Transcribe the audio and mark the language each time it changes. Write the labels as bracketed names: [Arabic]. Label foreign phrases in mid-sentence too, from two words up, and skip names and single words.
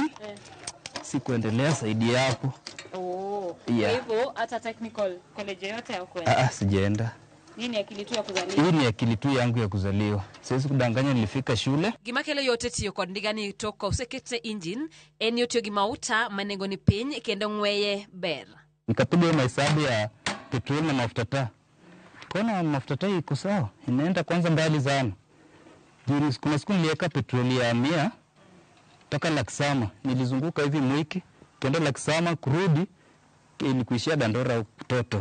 [Swahili] Sikuendelea zaidi hapo. Yeah. Hivyo hata [English] technical college [Swahili] yote ya kwenda. Sijaenda. Nini akili tu ya kuzaliwa? Hii ni akili tu yangu ya kuzaliwa. Siwezi kudanganya nilifika shule. [Luo (Kenya and Tanzania)] Gima kelo yote tiyo kod ndiga ni toko usekete engine en yotiyo gi mauta manengo ni piny kendo ng'weye ber. [Swahili] Nikapiga mahesabu ya petrol na mafuta taa. Kuna mafuta taa iko sawa. Inaenda kwanza mbali sana. Kuna siku niliweka petroli ya 100 mpaka Laksama. Nilizunguka hivi Mwiki, kenda Laksama kurudi ilikuishia Dandora total.